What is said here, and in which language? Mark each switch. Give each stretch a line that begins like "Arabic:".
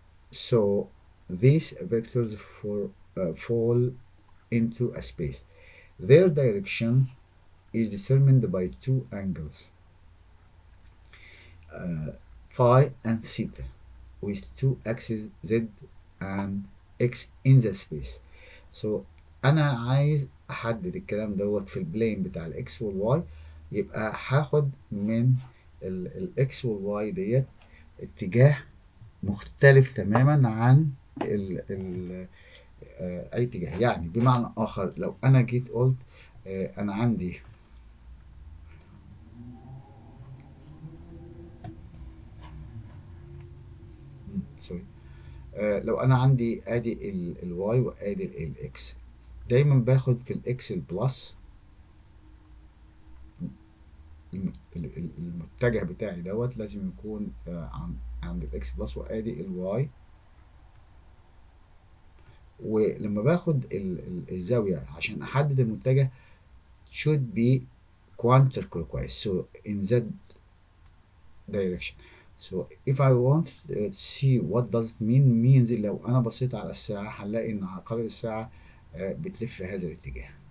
English: So these vectors fall into a space. Their direction is determined by two angles, phi and theta, with two axes z and x in the space.
Arabic: So أنا عايز أحدد الكلام دوت في البلين بتاع الإكس والواي، يبقى هاخد من الإكس والواي ديت اتجاه مختلف تماما عن أي اتجاه. يعني بمعنى آخر، لو أنا جيت قلت أنا عندي سوري لو انا عندي ادي الواي وادي الاكس، دايما باخد في الاكس البلس، المتجه بتاعي دوت لازم يكون عند الاكس بلس، وادي الواي. ولما باخد الزاويه عشان احدد المتجه
English: should be counterclockwise, so in that direction. So if I want to see what does it means
Arabic: لو أنا بصيت على الساعة هنلاقي إن عقارب الساعة بتلف في هذا الاتجاه.